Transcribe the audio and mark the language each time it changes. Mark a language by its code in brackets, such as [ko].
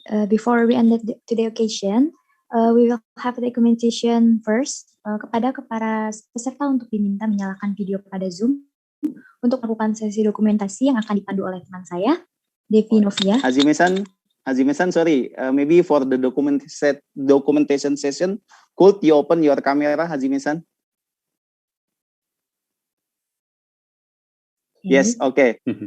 [en] Before we end today's occasion, we will have the documentation first. [id] Kepada para peserta untuk diminta menyalakan video pada Zoom untuk melakukan sesi dokumentasi yang akan dipandu oleh teman saya, Devi Novia. [en] Hajime-san, sorry, maybe for the documentation session, could you open your camera, Hajime-san? Okay. Yes, okay.